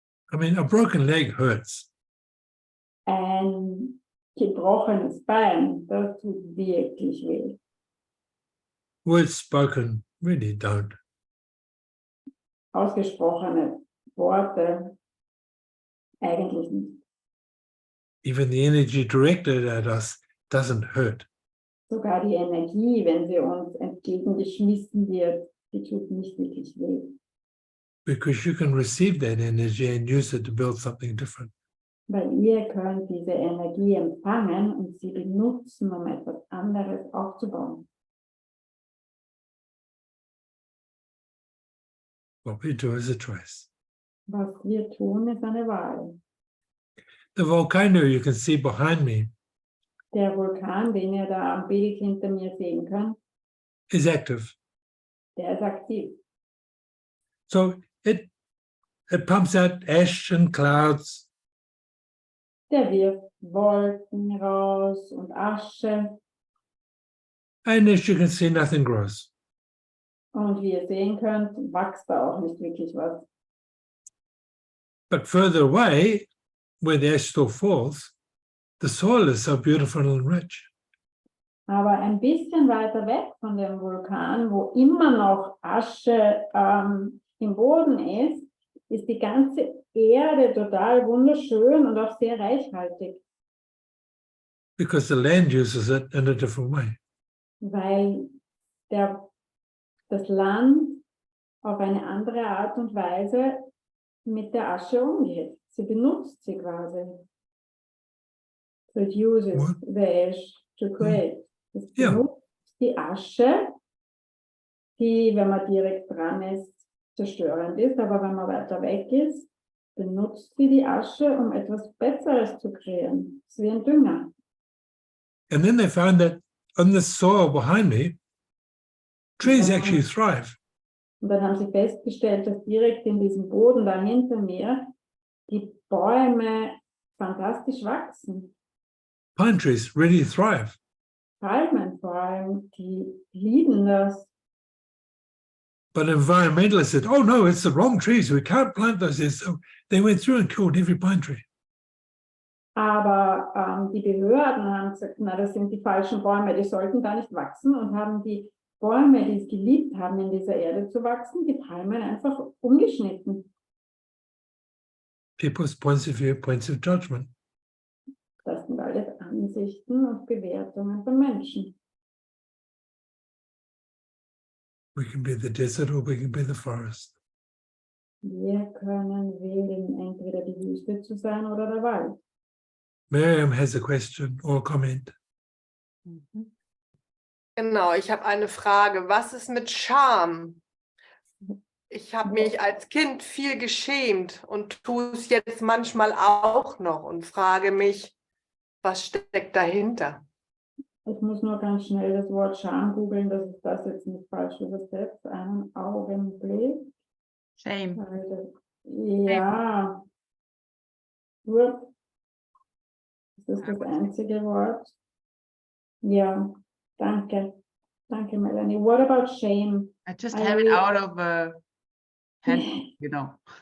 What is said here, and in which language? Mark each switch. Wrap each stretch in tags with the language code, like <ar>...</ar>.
<en>I mean, a broken leg hurts.</en> <de>Ein gebrochenes Bein, das tut wirklich weh.</de> <en>Words spoken really don't.</en> <de>Ausgesprochene Worte eigentlich nicht.</de> <en>Even the energy directed at us doesn't hurt.</en> <de>Sogar die Energie, wenn sie uns entgegengeschmissen wird, die tut nicht wirklich weh.</de> <en>Because you can receive that energy and use it to build something different.</en> <de>Weil ihr könnt diese Energie empfangen und sie benutzen, um etwas anderes aufzubauen.</de> <en>What we do is a choice.</en> <de>Was wir tun, ist eine Wahl.</de> <en>The volcano you can see behind me</en> <de>Der Vulkan, den ihr da am Bild hinter mir sehen könnt,</de> <en>is active.</en> <de>der ist aktiv.</de> <en>So it pumps out ash and clouds.</en> <de>Der wirft Wolken raus und Asche.</de> <en>And as you can see, nothing grows.</en> <de>Und wie ihr sehen könnt, wächst da auch nicht wirklich was.</de> <en>But further away, where the ash still falls, the soil is so beautiful and rich.</en> <de>Aber ein bisschen weiter weg von dem Vulkan, wo immer noch Asche im Boden ist, ist die ganze Erde total wunderschön und auch sehr reichhaltig.</de> <en>Because the land uses it in a different way.</en> <de>Weil das Land auf eine andere Art und Weise mit der Asche umgeht. Sie benutzt sie quasi.</de> <en>So it uses What? the ash to create. Es</en> <de>Ja. benutzt die Asche, die, wenn man direkt dran ist, zerstörend ist, aber wenn man weiter weg ist, benutzt sie die Asche, um etwas Besseres zu kreieren. Es ist wie ein Dünger.</de> <en>And then they found that on the soil behind me, trees</en> <de>Ja.</de> <en>actually thrive.</en> <de>Und dann haben sie festgestellt, dass direkt in diesem Boden da hinter mir die Bäume fantastisch wachsen.</de> <en>Pine trees really thrive.</en> <de>Palmen vor allem, die lieben das.</de> <en>But environmentalists said, oh no, it's the wrong trees. We can't plant those here. So they went through and killed every pine tree.</en> <de>Aber die Behörden haben gesagt, na, das sind die falschen Bäume, die sollten da nicht wachsen und haben die Bäume, die es geliebt haben, in dieser Erde zu wachsen, die Palmen einfach umgeschnitten.</de> <en>people's points of view, points of judgment.</en> <de>Das sind alles Ansichten und Bewertungen von Menschen.</de> <en>We can be the desert or we can be the forest.</en> <de>Wir können wählen, entweder die Wüste zu sein oder der Wald.</de> <en>Miriam has a question or a comment.</en> <de>Genau, ich habe eine Frage. Was ist mit Scham? Ich habe mich als Kind viel geschämt und tue es jetzt manchmal auch noch und frage mich, was steckt dahinter? Ich muss nur ganz schnell das Wort Scham googeln, dass ich das jetzt nicht falsch übersetze. Einen Augenblick.</de> <en>Shame.</en> <de>Ja. Gut. Das ist das einzige Wort. Ja, danke. Danke, Melanie.</de> <en>What about shame? I just have it out of hand, you know.</en>